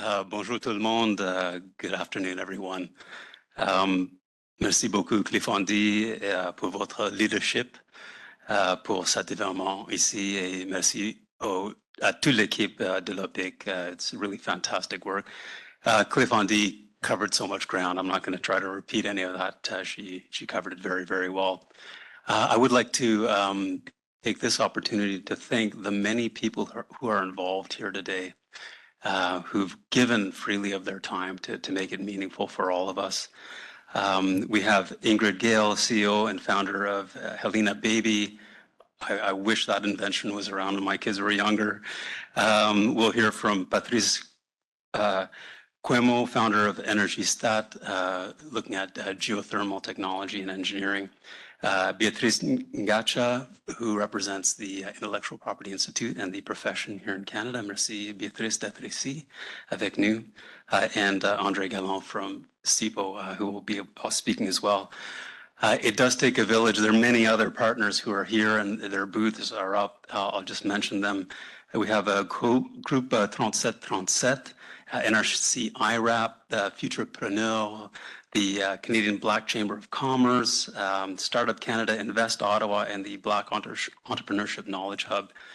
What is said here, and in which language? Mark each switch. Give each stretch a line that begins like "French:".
French: Bonjour tout le monde.
English: Good afternoon, everyone.
French: Merci beaucoup, Cliff Andy, pour votre leadership, pour cet événement ici, et merci à toute l'équipe de l'OPIC.
English: It's really fantastic work. Cliff Andy covered so much ground. I'm not going to try to repeat any of that. She covered it very, very well. I would like to take this opportunity to thank the many people who are involved here today, who've given freely of their time to make it meaningful for all of us. We have Ingrid Gale, CEO and founder of Helena Baby. I wish that invention was around when my kids were younger. We'll hear from Patrice Kwemo, founder of Energie-Stat, looking at geothermal technology and engineering. Béatrice Ngatcha, who represents the Intellectual Property Institute and the profession here in Canada.
French: Merci, Béatrice, d'être ici avec nous.
English: And André Gallant from CIPO, who will be speaking as well. It does take a village. There are many other partners who are here and their booths are up. I'll just mention them. We have a group 3737, NRC IRAP, the Futurepreneur, the Canadian Black Chamber of Commerce, Startup Canada, Invest Ottawa, and the Black Entrepreneurship Knowledge Hub.